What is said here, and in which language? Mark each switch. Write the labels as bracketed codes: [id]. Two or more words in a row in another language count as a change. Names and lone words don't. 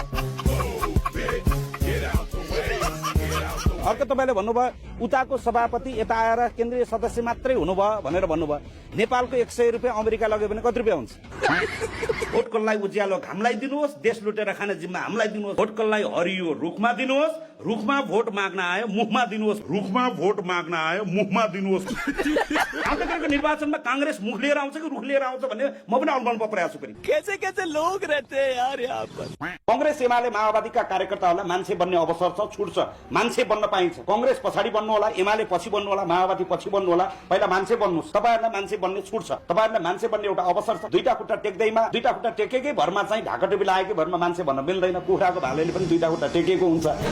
[ne] अर्को तपाईँले भन्नुभयो उताको सभापति यता आएर केन्द्रीय सदस्य मात्रै हुनुभयो भनेर भन्नुभयो नेपालको 100 रुपियाँ अमेरिका लग्यो भने कति रुपियाँ हुन्छ भोटकललाई उज्यालो घामलाई दिनुहोस् देश लुटेर खाने जिम्मा हामीलाई दिनुहोस् भोटकललाई हरियो रुखमा दिनुहोस् रुखमा भोट माग्न आयो मुखमा दिनुहोस् रुखमा भोट माग्न आयो मुखमा दिनुहोस् आउँदो निर्वाचनमा कांग्रेस मुख लिएर आउँछ कि रुख लिएर आउँछ भन्ने म पनि अनुमान परेको छु फेरि [hi] कैसे लोग रहते हैं यार यहाँ पर [ne] कांग्रेस एमाले माओवादीका कार्यकर्ताहरूलाई मान्छे बन्ने अवसर छ छुट छ मान्छे बन्न पाइन्छ कांग्रेस पछाडि बन्नु होला एमाले पछि बन्नु होला माओवादी पछि बन्नु होला पहिला मान्छे बन्नुस् तपाईहरुलाई मान्छे बन्ने छुट छ तपाईहरुलाई मान्छे बन्ने एउटा अवसर छ दुईटा खुट्टा टेक्दैमा दुईटा खुट्टा टेकेकै भरमा चाहिँ ढाका टोपी लागेकै भरमा मान्छे भन्न मिल्दैन कुखुराको भालेले पनि दुईटा खुट्टा टेकेको हुन्छ